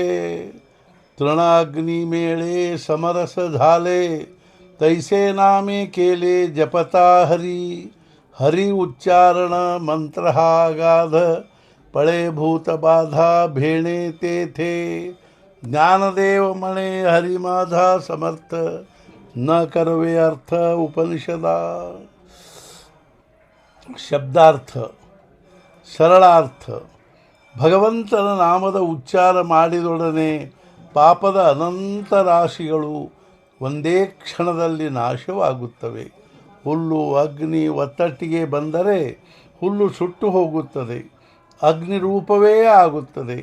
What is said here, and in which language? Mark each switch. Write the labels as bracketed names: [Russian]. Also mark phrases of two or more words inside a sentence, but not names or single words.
[Marathi] तृणाग्निमेळे समरस झाले तैसे नामे केले जपता हरी हरि उच्चारण मंत्र हा गाध पळे भूतबाधा भेणे तेथे ज्ञानदेव म्हणे हरि माझा समर्थ न करवे अर्थ उपनिषदा [Kannada] ಶಬ್ದಾರ್ಥ ಸರಳಾರ್ಥ ಭಗವಂತನ ನಾಮದ ಉಚ್ಚಾರ ಮಾಡಿದೊಡನೆ ಪಾಪದ ಅನಂತ ರಾಶಿಗಳು ಒಂದೇ ಕ್ಷಣದಲ್ಲಿ ನಾಶವಾಗುತ್ತವೆ. ಹುಲ್ಲು ಅಗ್ನಿ ಒತ್ತಟ್ಟಿಗೆ ಬಂದರೆ ಹುಲ್ಲು ಸುಟ್ಟು ಹೋಗುತ್ತದೆ, ಅಗ್ನಿ ರೂಪವೇ ಆಗುತ್ತದೆ.